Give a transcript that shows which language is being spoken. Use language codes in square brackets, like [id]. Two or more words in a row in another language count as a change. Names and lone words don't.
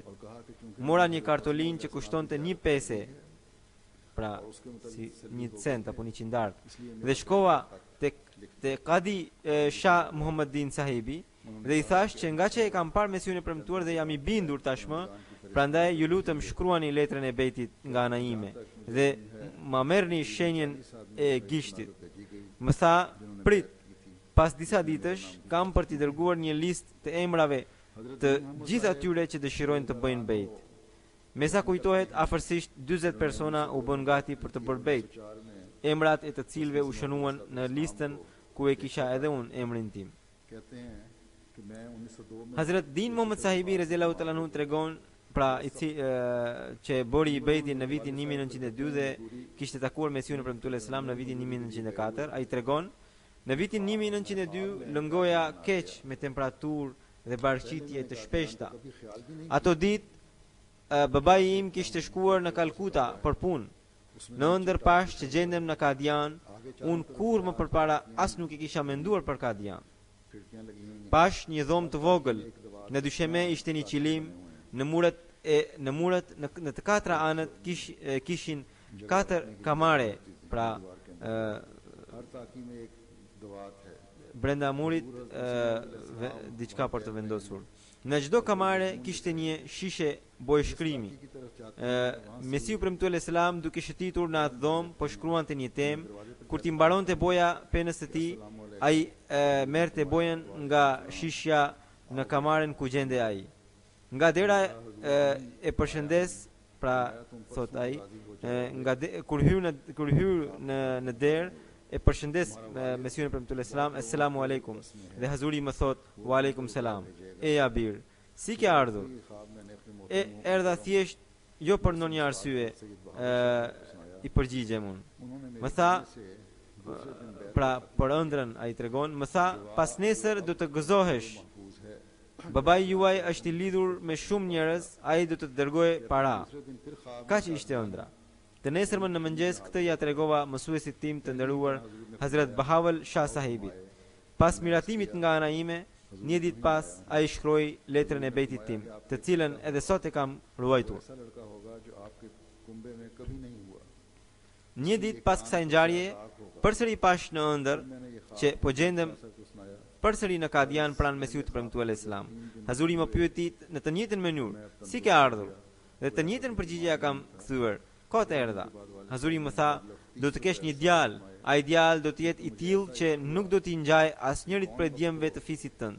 [ur] اور کہا کہ چونکہ [sq] Mora një kartolinë që kushtonte 1 pese, pra si 1 cent apo 100 dark, dhe shkova te Kadi Shah Muhammadin Sahibi dhe I thash që nga që e kam parë Mesiun e premtuar dhe jam I bindur tashmë, prandaj ju lutem shkruani letrën e bejtit nga ana ime dhe ma merrni shenjën e gishtit. Më tha, prit, pas disa ditësh kam për t'i dërguar një listë të emrave të gjithë atyre që dëshirojnë të bëjnë bejt. Me sa kujtohet, afërsisht 40 persona u bën gati për të bërë bejt, emrat e të cilëve u shënuan në listën ku e kisha edhe unë emrin tim. [ur] کہتے ہیں کہ میں 1902 میں [sq] Hazrat Din Muhammad Sahibi [ar] رضي الله تعالى عنه [sq] tregon pra që bëri bejtin në vitin 1902 dhe kishte takuar Mesiun e premtuar e selam në vitin 1904. Ai tregon: Në vitin 1902 lëngoja keq me temperaturë dhe barqitje të shpeshta. Ato ditë babai im kishte shkuar në Kalkuta për punë. Në ëndër pash që gjendem në Kadian, unë kur më përpara as nuk I kisha menduar për Kadian. [ur] کھڑکیاں لگی ہوئی ہیں [sq] Pash një dhomë të vogël, në dysheme ishte një qilim, në muret në të katra anët kishin 4 kamare, pra [ur] ہر طاقی میں ایک دوات ہے [sq] brenda murit diçka për të vendosur. Në çdo kamare kishte një shishe bojshkrimi. [ur] کی طرف جاتے [sq] Mesiu premtuar e selam duke shëtitur në atë dhomë po shkruante një temë, kur ti mbaronte boja penës së tij, ai merrte bojën nga shishja në kamaren ku gjende ai. Nga dera e përshëndes, pra thot ai, kur hyr në derë e përshëndes Mesiun e premtuar e selam, [ar] "السلام عليكم." [sq] Dhe Hazuri më thot, [ar] "وعليكم السلام." [sq] E Abir, si ke ardhur? [ur] خواب میں نے اپنے [sq] E erdha thjesht jo për ndonjë arsye, I përgjigjem unë. [ur] उन्होंने [sq] Më tha, [ur] سے دوسرے دن بیٹھ [sq] pra për ëndrën ai tregon, më tha, pas nesër do të gëzohesh. [ur] محفوظ ہے [sq] Babai juaj është I lidhur me shumë njerëz, ai do të të dërgojë para. [ur] دوسرے دن پھر خواب [sq] Kaq ishte ëndra. Të nesërmën në mëngjes këtë ja tregova mësuesit tim të nderuar Hazrat Bahawal Shah Sahibit. Pas miratimit nga ana ime, një ditë pas ai shkroi letrën e bejtit tim, të cilën edhe sot e kam ruajtur. [ur] ایسا لڑکا ہوگا جو آپکے کنبے میں کبھی نہیں ہوا [sq] Një ditë pas kësaj ngjarje, përsëri pash në ëndër që po gjendem [ur] ایسا کچھ سنایا [sq] përsëri në Kadian pranë Mesiut të premtuar e selam. Hazuri më pyeti në të njëjtën mënyrë, si ke ardhur? Dhe të njëjtën përgjigje kam kthyer. Kot erdha. Hazuri më tha, do të kesh një djalë, ai djalë do të jetë i tillë që nuk do t'i ngjaj asnjërit prej djemve të fisit tënd.